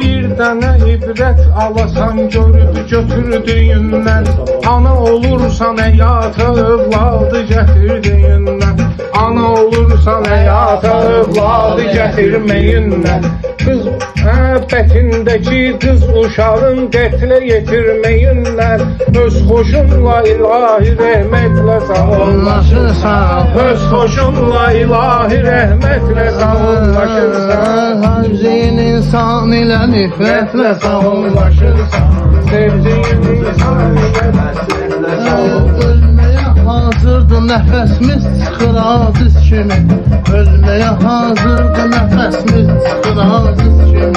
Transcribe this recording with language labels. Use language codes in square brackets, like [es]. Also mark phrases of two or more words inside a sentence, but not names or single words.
[az] Bir dənə ibrət alasan görüb götürdüyündən, ana olursan həyata övladı gətirdiyindən, ana olursan həyata övladı gətirməyindən, qız bətindəki qız uşağın qətlə yetirməyindən, öz xoşunla ilahi rəhmətlə sağollaşırsan. Öz xoşunla ilahi rəhmətlə sağollaşırsan. [tr] Sevdiğin insan ile nifretle sağollaşırsan. Sevdiğin insan ile nifretle sağollaşırsan. Ölmeye hazırdı nefesimiz çıkır aziz kimi. Ölmeye hazırdı nefesimiz çıkır aziz kimi.